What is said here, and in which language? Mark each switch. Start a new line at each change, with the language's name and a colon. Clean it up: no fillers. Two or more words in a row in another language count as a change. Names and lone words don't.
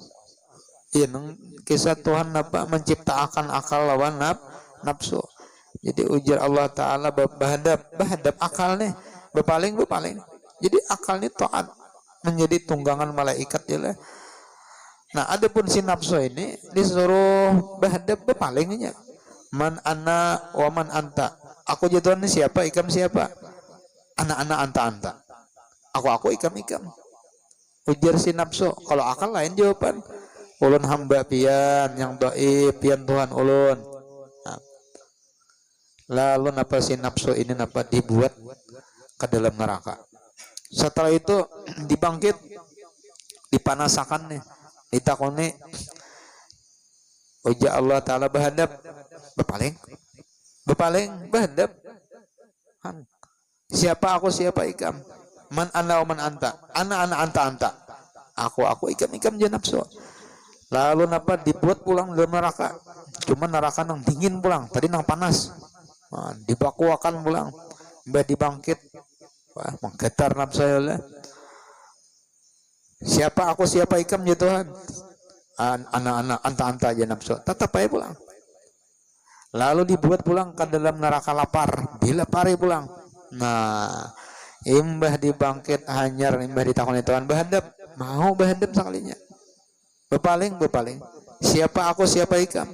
Banjar: Ini kisah Tuhan apa menciptakan akal lawan nafsu. Jadi ujar Allah Ta'ala bahadap akalnya bepaling. Jadi akalnya taat menjadi tunggangan malaikat ya lah. Nah, adapun si nafsu ini disuruh bahadap bepalingnya.
Arabic: من أنا ومن أنت.
Banjar: Aku jatuhan siapa, ikam siapa? Anak-anak anta. Aku ikam. Ujar si nafsu. Kalau akal lain jawaban. Ulun hamba pian yang dhaif, pian Tuhan ulun. Nah, lalu napa si nafsu ini napa dibuat ke dalam neraka. Setelah itu dibangkit, dipanasakan nih, ditakoni. Ujar Allah Ta'ala bahadap bepaling bahadap. Siapa aku, siapa ikam?
Arabic: من أنا ومن أنت. أنا أنت.
Banjar: Aku ikam je nafsu. Lalu napa dibuat pulang dalam neraka. Cuma neraka nang dingin pulang, tadi nang panas. Nah, dibakuakan pulang. Mbah dibangkit. Wah, menggetar nafsu ya. Siapa aku, siapa ikam je Tuhan?
Arabic: أنا أنت
Banjar: je nafsu. Tetap aja pulang. Lalu dibuat pulang ke dalam neraka lapar. Dilapari pulang. Nah, imbah dibangkit hanyar, imbah ditakoni Tuhan bahadap, mau bahadap sekalinya. Bepaling. Siapa aku, siapa ikam?